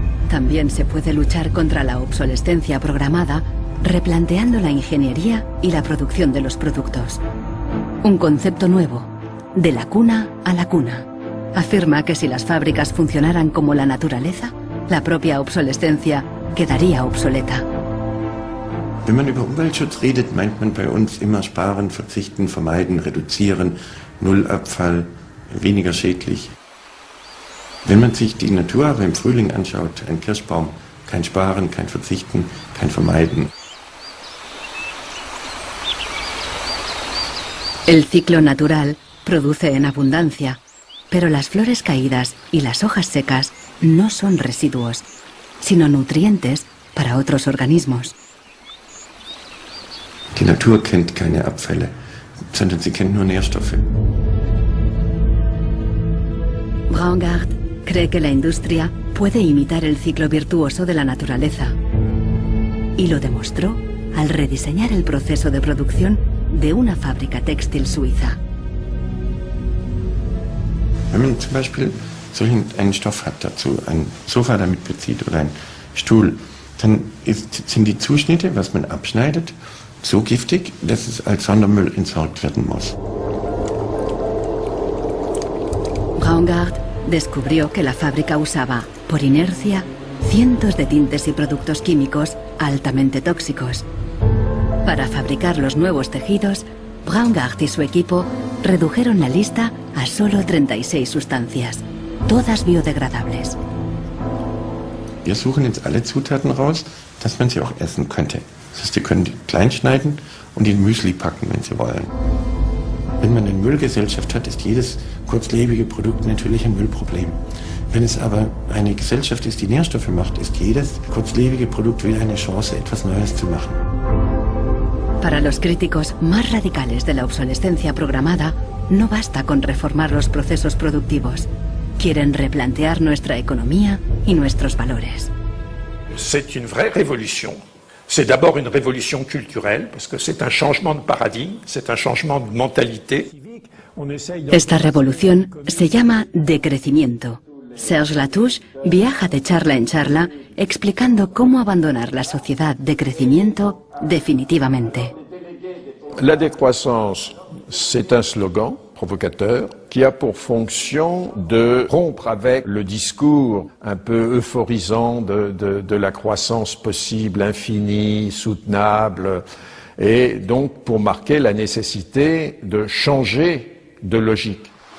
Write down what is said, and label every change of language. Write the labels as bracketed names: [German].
[Spanish] También se puede luchar contra la obsolescencia programada replanteando la ingeniería y la producción de los productos. Un concepto nuevo, de la cuna a la cuna. Afirma que si las fábricas funcionaran como la naturaleza, la propia obsolescencia quedaría obsoleta. [German] Wenn man über Umweltschutz redet, meint man bei uns immer sparen, verzichten, vermeiden, reduzieren, Nullabfall, weniger schädlich. Wenn man sich die Natur aber im Frühling anschaut, ein Kirschbaum, kein Sparen, kein Verzichten, kein Vermeiden. [Spanish] El ciclo natural produce en abundancia, pero las flores caídas y las hojas secas no son residuos, sino nutrientes para otros organismos. [German] Die Natur kennt keine Abfälle, sondern sie kennt nur Nährstoffe. [Spanish] Braungart cree que la industria puede imitar el ciclo virtuoso de la naturaleza. Y lo demostró al rediseñar el proceso de producción de una fábrica textil suiza. [German] Wenn man zum Beispiel einen Stoff hat dazu, ein Sofa damit bezieht oder einen Stuhl, dann sind die Zuschnitte, was man abschneidet, so giftig, dass es als Sondermüll entsorgt werden muss. [Spanish] Braungart descubrió que la fábrica usaba, por inercia, cientos de tintes y productos químicos altamente tóxicos. Para fabricar los nuevos tejidos, Braungart y su equipo redujeron la lista a solo 36 sustancias, todas biodegradables. [German] Wir suchen jetzt alle Zutaten raus, dass man sie auch essen könnte. Das heißt, Sie können die klein schneiden und in Müsli packen, wenn Sie wollen. Wenn man eine Müllgesellschaft hat, ist jedes kurzlebige Produkt natürlich ein Müllproblem. Wenn es aber eine Gesellschaft ist, die Nährstoffe macht, ist jedes kurzlebige Produkt wieder eine Chance, etwas Neues zu machen. [Spanish] Para los críticos más radicales de la obsolescencia programada, no basta con reformar los procesos productivos. Quieren replantear nuestra economía y nuestros valores. [French] C'est une vraie révolution. C'est d'abord une révolution culturelle, parce que c'est un changement de paradigme, c'est un changement de mentalité. [Spanish] Esta revolución se llama decrecimiento. Serge Latouche viaja de charla en charla explicando cómo abandonar la sociedad de crecimiento definitivamente. [French] La décroissance, c'est un slogan provocateur qui a pour fonction de rompre avec le discours un peu euphorisant de la croissance possible, infinie, soutenable, et donc pour marquer la nécessité de changer de logique.